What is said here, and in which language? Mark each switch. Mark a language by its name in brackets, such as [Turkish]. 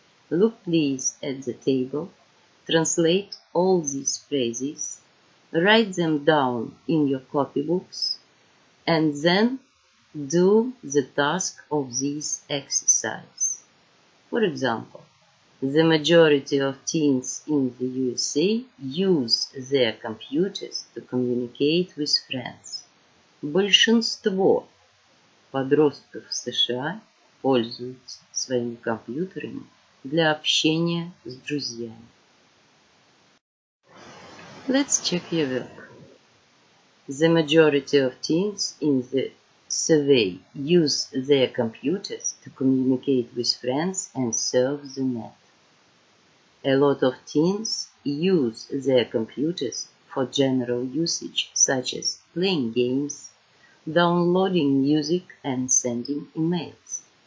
[English] Look please at the table, translate all these phrases, write them down in your copybooks, and then do the task of this exercise. For example, the majority of teens in the USA use their computers to communicate with friends. [Russian] Большинство подростков в США пользуются своими компьютерами для общения с друзьями. [English] Let's check your work. The majority of teens in the survey use their computers to communicate with friends and surf the net. A lot of teens use their computers for general usage, such as playing games, downloading music, and sending emails.